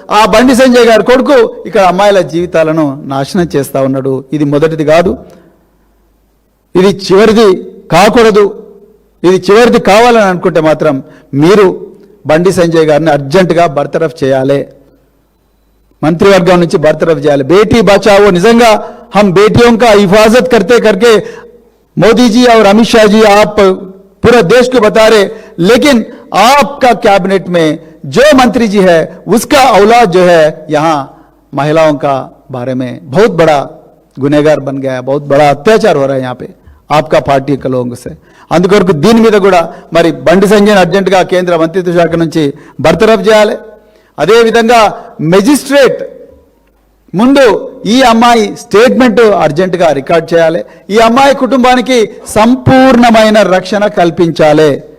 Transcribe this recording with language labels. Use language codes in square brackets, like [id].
[te] ఆ బండి సంజయ్ గారు కొడుకు ఇక్కడ అమ్మాయిల జీవితాలను నాశనం చేస్తూ ఉన్నాడు. ఇది మొదటిది కాదు, ఇది చివరిది కాకూడదు. ఇది చివరిది కావాలని అనుకుంటే మాత్రం మీరు బండి సంజయ్ గారిని అర్జెంటుగా బర్తరఫ్ చేయాలి, మంత్రివర్గం నుంచి బర్తరఫ్ చేయాలి. [hi] బేటీ బచావో, నిజంగా हम बेटियों का हिफाजत करते करके मोदी जी और अमित शाह जी आप पूरे देश को बता रहे, लेकिन आपका कैबिनेट में जो मंत्री जी है उसका औलाद जो है यहाँ महिलाओं का बारे में बहुत बड़ा गुनहगार बन गया है, बहुत बड़ा अत्याचार हो रहा है यहाँ पे आपका पार्टी के लोगों से. [te] అందుకొరకు దీని మీద కూడా మరి బండి సంజయ్ అర్జెంటుగా కేంద్ర మంత్రిత్వ శాఖ నుంచి బర్తరఫ్ చేయాలి. అదేవిధంగా మెజిస్ట్రేట్ ముందు ఈ అమ్మాయి స్టేట్మెంట్ అర్జెంటుగా రికార్డ్ చేయాలి. ఈ అమ్మాయి కుటుంబానికి సంపూర్ణమైన రక్షణ కల్పించాలి.